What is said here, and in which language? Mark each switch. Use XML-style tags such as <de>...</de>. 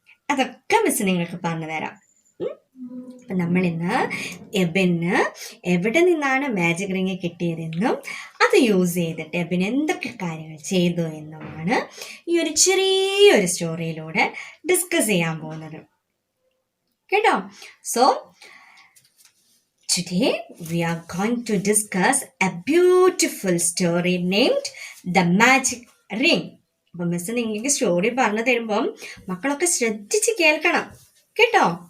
<ml>അതൊക്കെ മിസ് നിങ്ങൾക്ക് പറഞ്ഞു തരാം. അപ്പം നമ്മളിന്ന് എബിന് എവിടെ നിന്നാണ് മാജിക് റിങ് കിട്ടിയതെന്നും അത് യൂസ് ചെയ്തിട്ട് എബിൻ എന്തൊക്കെ കാര്യങ്ങൾ ചെയ്തു എന്നുമാണ് ഈ ഒരു ചെറിയൊരു സ്റ്റോറിയിലൂടെ ഡിസ്കസ് ചെയ്യാൻ പോകുന്നത് കേട്ടോ.</ml> <en>So today we are going to discuss a beautiful story named The Magic Ring.</en> <ml>അപ്പം മിസ് നിങ്ങൾക്ക് സ്റ്റോറി പറഞ്ഞു തരുമ്പം മക്കളൊക്കെ ശ്രദ്ധിച്ച് കേൾക്കണം കേട്ടോ.</ml>